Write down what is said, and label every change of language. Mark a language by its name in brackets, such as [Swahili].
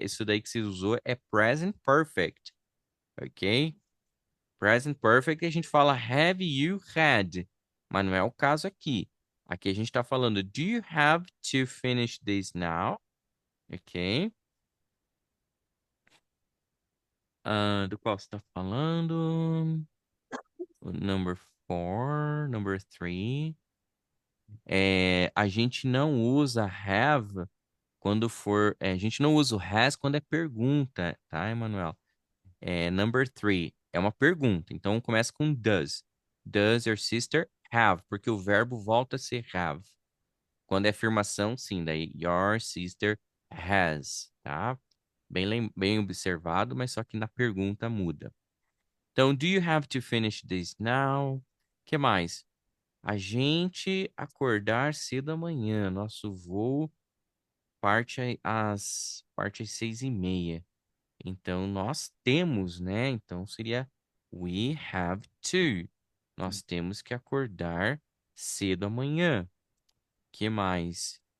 [Portuguese] Isso daí que você usou é present perfect. Ok? Present perfect a gente fala [English] have you had? [Portuguese] Mas não é o caso aqui. Aqui a gente está falando [English] do you have to finish this now? [Portuguese] Ok? Do qual você está falando? Number four, number three. A gente não usa have A gente não usa o has quando é pergunta, tá, Emanuel? Number three é uma pergunta, então começa com does. [English] Does your sister have? [Portuguese] Porque o verbo volta a ser have. Quando é afirmação, sim, daí [English] your sister has, [Portuguese] tá? Bem observado, mas só que na pergunta muda. [English] Então, do you have to finish this now? [Portuguese] Que mais? A gente acordar cedo amanhã. Nosso voo parte às 6:30. Então, nós temos, né? Então, seria we have to. Nós temos que acordar cedo amanhã. Que mais?